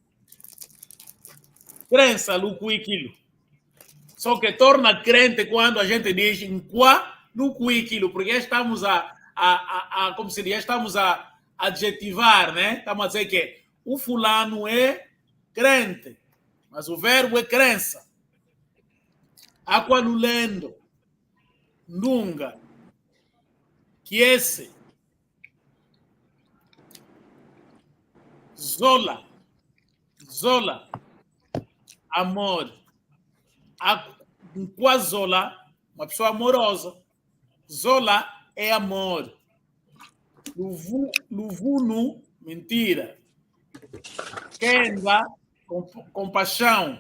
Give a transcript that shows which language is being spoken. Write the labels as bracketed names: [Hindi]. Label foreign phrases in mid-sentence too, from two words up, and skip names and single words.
[Portuguese] Crença, luquiquilo. Só que torna crente quando a gente diz em qua, luquiquilo, porque estamos como se diz, estamos a adjetivar, né? Estamos a dizer que o fulano é crente, mas o verbo é crença. [Kongo] Aqualulendo, nunga, quiese, zola, [Portuguese] amor. [Kongo] Qua zola, [Portuguese] uma pessoa amorosa. Zola é amor. Luvuno, mentira. Kenda, compaixão.